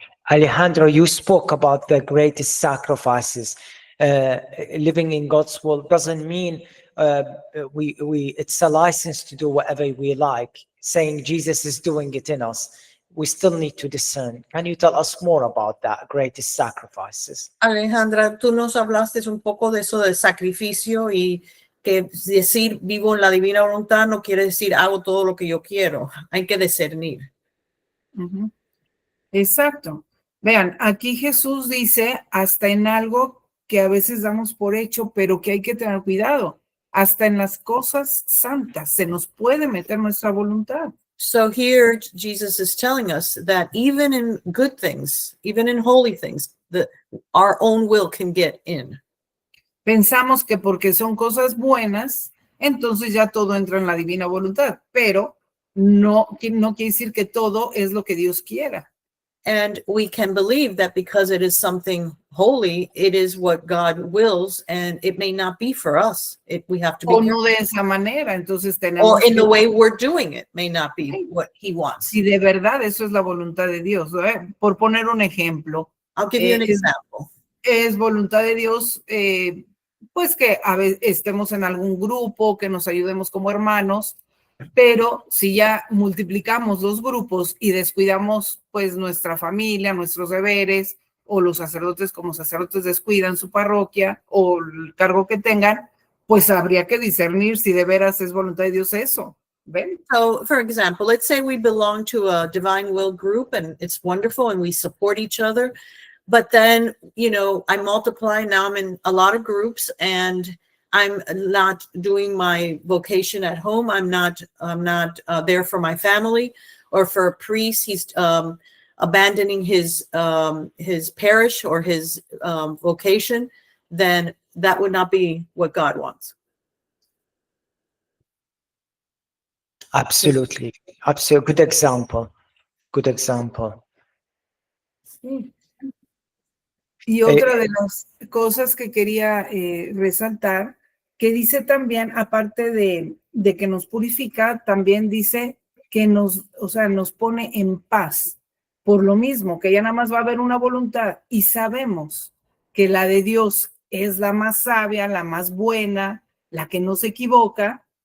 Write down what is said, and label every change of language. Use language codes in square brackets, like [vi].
[en] Alejandro, you spoke about the greatest sacrifices. Living in God's will doesn't mean it's a license to do whatever we like, saying Jesus is doing it in us. We still need to discern. Can you tell us more about that, greatest sacrifices? [es] Alejandra, tú nos hablaste un poco de eso del sacrificio y que decir vivo en la divina voluntad no quiere decir hago todo lo que yo quiero. Hay que discernir. Ujú. Exacto. Vean, aquí Jesús dice hasta en algo que a veces damos por hecho, pero que hay que tener cuidado. Hasta en las cosas santas se nos puede meter nuestra voluntad. [en] So here Jesus is telling us that even in good things, even in holy things, our own will can get in. [es] Pensamos que porque son cosas buenas, entonces ya todo entra en la divina voluntad, pero no quiere decir que todo es lo que Dios quiera. [en] And we can believe that because it is something holy, it is what God wills, and it may not be for us. We have to be [es] O no de esa manera, entonces tenemos [en] or in the [es] que- [en] way we're doing it may not be what he wants. [es] Si de verdad eso es la voluntad de Dios. Por poner un ejemplo, [en] I'll give you an [es] es- [en] example. [es] es voluntad de Dios, pues que a veces estemos en algún grupo, que nos ayudemos como hermanos, pero si ya multiplicamos los grupos y descuidamos pues nuestra familia, nuestros deberes, o los sacerdotes como sacerdotes descuidan su parroquia o el cargo que tengan, pues habría que discernir si de veras es voluntad de Dios eso. ¿Ven? [en] So, for example, let's say we belong to a divine will group and it's wonderful and we support each other. But then, I multiply. Now I'm in a lot of groups, and I'm not doing my vocation at home. I'm not there for my family. Or for a priest, he's abandoning his parish or his vocation. Then that would not be what God wants. Absolutely. Absolutely. Good example. Good example. [es] Y otra de las cosas que quería resaltar, que dice también, aparte de que nos purifica, también dice que nos pone en paz. Por lo mismo, que ya nada más va a haber una voluntad y sabemos que la de Dios es la más sabia, la más buena, la que no se equivoca.